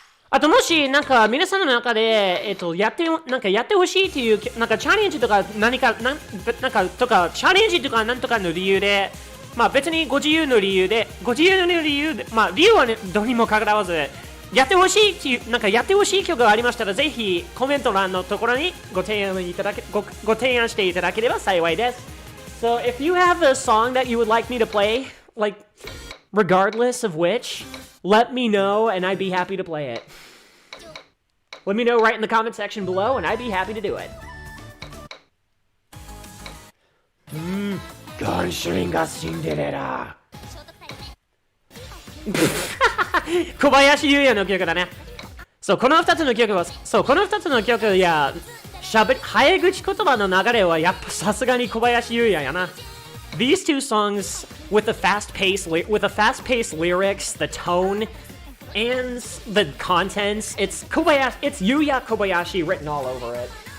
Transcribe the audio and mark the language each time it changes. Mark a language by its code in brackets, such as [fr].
[ja] あともしなんか皆さんの中でやってほしいっていうなんかチャレンジとか何かなんかとかチャレンジとかなんとかの理由で、まあ別にご自由の理由でまあ理由はねどうにもかかわらずやってほしいっていうなんかやってほしい曲がありましたらぜひコメント欄のところにご提案していただければ幸いです。 [en] So if you have a song that you would like me to play, like regardless of which, let me know and I'd be happy to play it. Let me know right in the comment section below and I'd be happy to do it. [ja] ガンシュリンがシンデレラ。小林優也の曲だね。そう、この2つの曲や早口言葉の流れはやっぱさすがに小林優也やな。 [en] These two songs with the fast-paced lyrics, the tone, and the contents, it's Yuya Kobayashi written all over it.